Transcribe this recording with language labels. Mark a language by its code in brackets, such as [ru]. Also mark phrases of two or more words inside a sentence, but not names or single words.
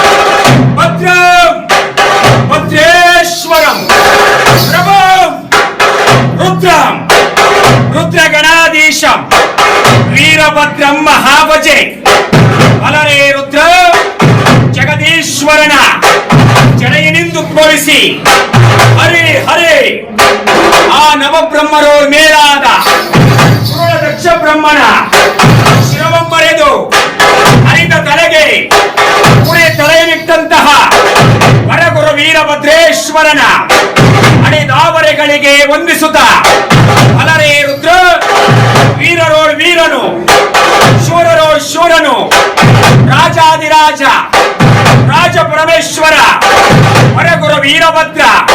[sa] ಭದ್ರಂ ಭದ್ರೇಶ್ವರಂ ಪ್ರಭಂ ರುದ್ರಂ ರುದ್ರಗಣಾಧೀಶಂ ವೀರಭದ್ರಂ ಮಹಾಭಜೆ. [kn] ಅಲರೇ ರುದ್ರ ಜಗದೀಶ್ವರನ ಜಡೆಯನಿಂದುದ್ಭವಿಸಿ ಹರೇ ಹರೇ ಆ ನವಬ್ರಹ್ಮರೋ ಮೇಲಾದ ದಕ್ಷ ಬ್ರಹ್ಮನ ಶಿರವೊಂಬರೆದು ಹರಿದ ತಲೆಗೆ ಪುಣೆ ತಲೆಯನ್ನಿಟ್ಟಂತಹ ವರಗುರು ವೀರಭದ್ರೇಶ್ವರನ ಅಡೆದಾವರೆಗಳಿಗೆ ವಂದಿಸುತ್ತ ಅಲರೇ ರುದ್ರ ವೀರರೋಳ್ ವೀರನು ಶೂರರೋಳ್ ಶೂರನು ರಾಜಾದಿರಾಜ ರಾಜ ಪರಮೇಶ್ವರ ವರಗುರು ವೀರಭದ್ರ